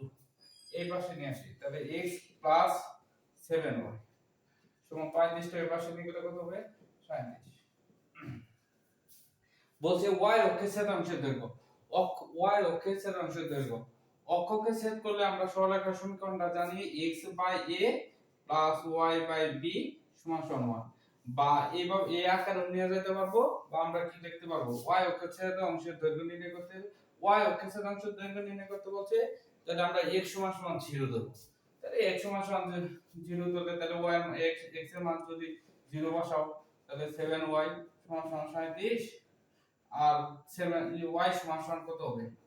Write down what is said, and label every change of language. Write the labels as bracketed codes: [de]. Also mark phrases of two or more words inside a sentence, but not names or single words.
[bn] এই পাশে নিয়ে আসি, তাহলে x 7y সমান 35 টা এই পাশে নিয়ে গেলে কত হবে? 37। বলছে y অক্ষের ছেদ অংশের দৈর্ঘ্য, y অক্ষের ছেদ অংশের দৈর্ঘ্য। অক্ষকে ছেদ করলে আমরা সরলরেখার সমীকরণটা জানি x/a y/b = 1, বা এইভাবে এই আকারে নিয়ে যেতে পারবো, বা আমরা কি লিখতে পারবো? y অক্ষের ছেদ অংশের দৈর্ঘ্য নির্ণয় করতে, y অক্ষের ছেদ অংশের দৈর্ঘ্য নির্ণয় করতে বলছে, তাহলে আমরা x = 0 দেব। তাহলে x = 0 দিলে তাহলে y x এর মান যদি 0 বসাও, তাহলে 7y = 37 আর 7 y সমান কত হবে?